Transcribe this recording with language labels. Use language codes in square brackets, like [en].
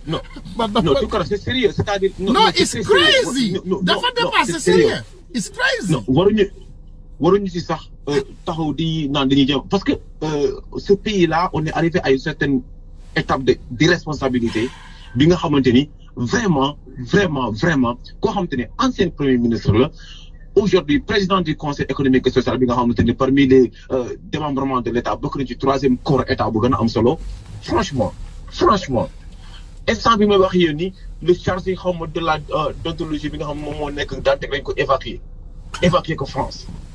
[fr] non non Tounkara c'est sérieux c'est-à-dire. [en] non it's crazy [wo] dafa [fr] dépassé sérieux [en] it's crazy. [wo] non waruñu ci sax taxaw di naan dañuy jëm [fr] parce que ce pays là on est arrivé à une certaine étape d'irresponsabilité [wo] bi nga xamante ni vraiment koo xamante ni [fr] ancien premier ministre la aujourd'hui président du conseil économique et social [wo] bi nga xamante ni [fr] parmi les démembrements de l'état [wo] bokk na ci [fr] troisième corps état [wo] bu gën a am solo franchement instant bi may wax yéen ni [fr] le chargé [wo] xaw ma [fr] de la d'ontologie [wo] bi nga xam moom moo nekk daanaka dañ ko évacuer ko France.